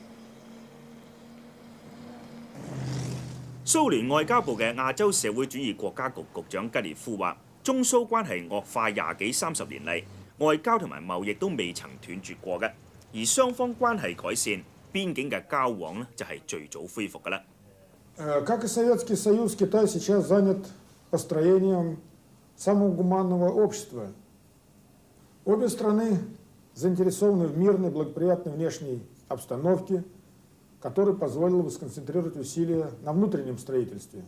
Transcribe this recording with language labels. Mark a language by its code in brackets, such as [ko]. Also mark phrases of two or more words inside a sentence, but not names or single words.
[yue] 蘇聯外交部嘅亞洲社會主義國家局局長吉列夫話：中蘇關係惡化20幾30年嚟，外交同埋貿易都未曾斷絕過嘅，而雙方關係改善，邊境嘅交往呢就係最早恢復㗎啦。 [ru] Как и Советский Союз, Китай сейчас занят построением самого гуманного общества. Обе страны заинтересованы в мирной, благоприятной внешней обстановке, которая позволила бы сконцентрировать усилия на внутреннем строительстве.